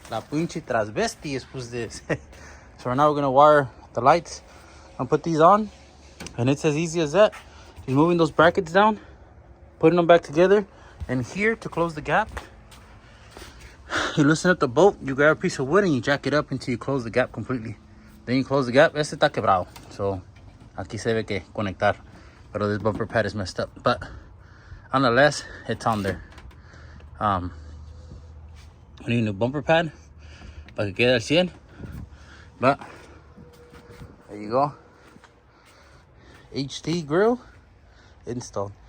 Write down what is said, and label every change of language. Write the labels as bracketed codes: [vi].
[es] La pinche trasvesti [en] is who's this. So right now we're gonna wire the lights and put these on. And it's as easy as that. Just moving those brackets down, putting them back together. And here to close the gap, you loosen up the bolt, you grab a piece of wood and you jack it up until you close the gap completely. Then you close the gap. [es] Este está quebrado. So aquí se ve que conectar. [en] But this bumper pad is messed up. But nonetheless, it's on there. I need a new bumper pad [es] para que quede al 100. [en] But there you go. HT grill installed.